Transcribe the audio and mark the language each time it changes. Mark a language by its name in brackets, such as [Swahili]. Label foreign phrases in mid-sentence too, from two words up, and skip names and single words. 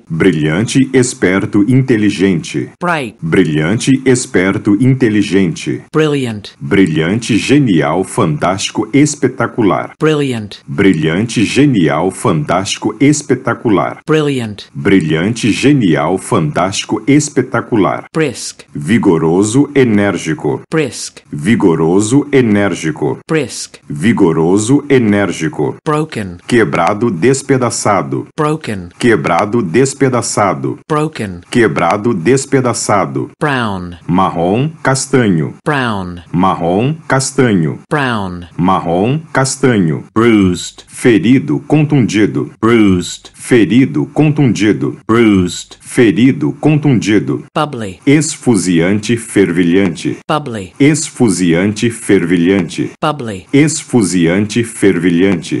[Portuguese] brilhante, esperto, inteligente, [English] bright, [Portuguese] brilhante, esperto, inteligente, [English] brilliant, [Portuguese] brilhante, genial, fantástico, espetacular, [English] brilliant, [Portuguese] brilhante, genial, fantástico, espetacular, [English] brilliant, [Portuguese] brilhante, genial, fantástico, espetacular, [English] brisk, [Portuguese] vigoroso, enérgico, [English] brisk, brisk, [Portuguese] vigoroso, enérgico, [English] brisk, [Portuguese] vigoroso, enérgico, [English] broken, [Portuguese] quebrado, despedaçado, [English] broken, [Portuguese] quebrado, despedaçado, [English] broken, [Portuguese] quebrado, despedaçado, [English] brown, [Portuguese] marrom, castanho, [English] brown, [Portuguese] marrom, castanho, [English] brown, [Portuguese] marrom, castanho, [English] bruised, [Portuguese] ferido, contundido, [English] bruised, [Portuguese] ferido, contundido, [English] bruised, [Portuguese] ferido, contundido, [English] bubbly, [Portuguese] esfuziante, fervilhante, [English] bubbly, [Portuguese] esfuziante, fervilhante, [English] bubbly, [Portuguese] esfuziante, fervilhante,